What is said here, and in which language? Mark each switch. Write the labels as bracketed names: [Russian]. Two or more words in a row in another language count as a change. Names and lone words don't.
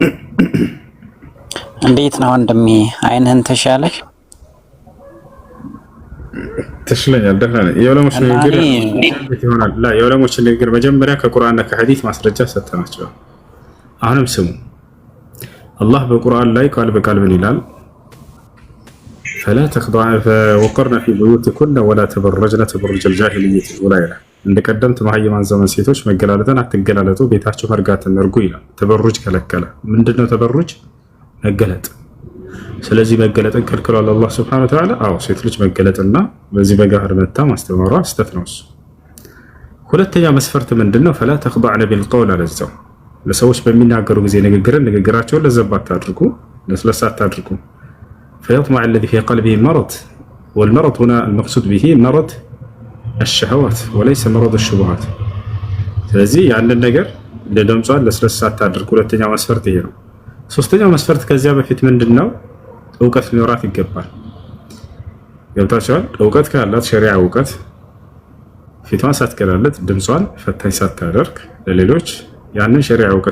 [Amharic] እንዴት ነው ወንድሜ? አይንህን ተሻለህ? ተሽለኛል። ደህና ነኝ። የዑለሞች ንግግር ይሆናል። ላ የዑለሞች ንግግር መጀመሪያ ከቁርአንና ከሐዲስ ማስረጃ ሰጥተናቸዋል። አሁንም ስሙ። አላህ በቁርአን ላይ ቃል በቃል ምን ይላል? [Arabic] فلا تخضعن وقرن في بيوتكن ولا تبرجن تبرج الجاهلية الأولى [Amharic] ይላል። እንደቀደምት መሀይማን ዘመን ሴቶች መገላለጥን አትገላለጡ፣ ቤታቸው መርጋትን እርጉ ይላል። ተበሩጅ ከለከለ። ምንድነው ተበሩጅ? መገለጥ። ስለዚህ መገለጥን ከልክሏል አላህ [Arabic] سبحانه وتعالى። [Amharic] አዎ ሴት ልጅ መገለጥና በዚህ በጋህር መታ ማስተማሯ ስተት ነው እሱ። ሁለተኛ መስፈርት ምንድነው? [Arabic] فلا تخضعن بالقول [Amharic] ለዛው ለሰዎች በሚናገሩ ጊዜ ንግግራቸውን ለዘብ አታድርጉ፣ ለስለስ አታድርጉ። [Arabic] فيطمع الذي في قلبه مرض، والمرض هنا المقصود به مرض الشهوات وليس مرض الشبهات። [Amharic] ስለዚህ ያንን ነገር ለደምጿን ለስለስ አታድርጉ። ሁለተኛው መስፈርት ይሄ ነው። ሶስተኛው መስፈርት ከዚያ በፊት ምንድነው? እውቀት ሊኖራት ይገባል። ገብታችኋል? እውቀት ካላት ሸሪዓ እውቀት ፊቷን ሳትገላለጥ ድምጿን ፈታኝ ሳታደርግ ለሌሎች ያንን ሸሪዓ እውቀት